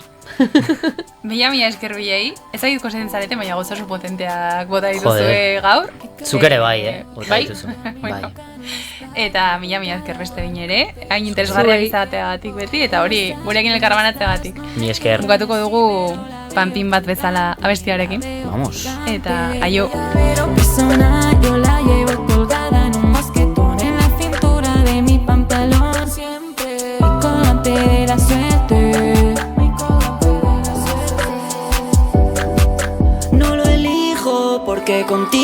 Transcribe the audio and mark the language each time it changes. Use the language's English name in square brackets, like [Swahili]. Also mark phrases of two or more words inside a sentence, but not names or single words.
[Basque] Mila esker bilei, ez agit kosetzen zarete, baina goza oso potenteak bota dituzue gaur. Zuk ere bai, bota dituzu. Bai. Eta mila esker beste bine ere, hain interesgarriak izateagatik beti, eta hori gurekin elkarbanatzeagatik. Mi esker. Bukatuko dugu panpin bat bezala abestiarekin. [Spanish] Vamos. [Basque] Eta aio. [Spanish] Pero persona yo la llevo colgada en un mosquetón en la cintura de mi pantalón. Siempre mi colgante de la suerte. No lo elijo porque contigo